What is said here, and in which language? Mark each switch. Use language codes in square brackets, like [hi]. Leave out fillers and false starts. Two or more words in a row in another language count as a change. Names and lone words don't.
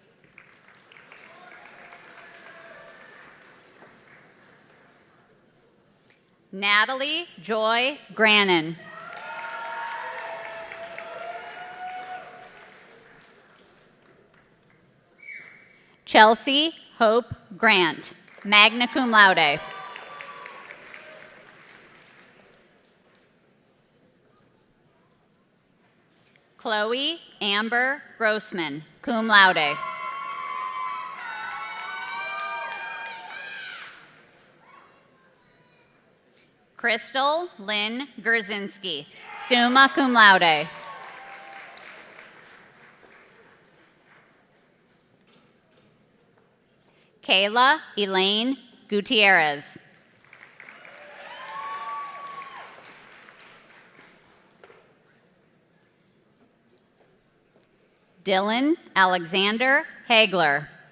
[en] Natalie Joy Grannon. Chelsea Hope Grant, [la] magna cum laude. [en] Chloe Amber Grossman, [la] cum laude. [en] Crystal Lynn Gerzinski, [la] summa cum laude. [en] Kayla Elaine Gutierrez. Dylan Alexander Hagler.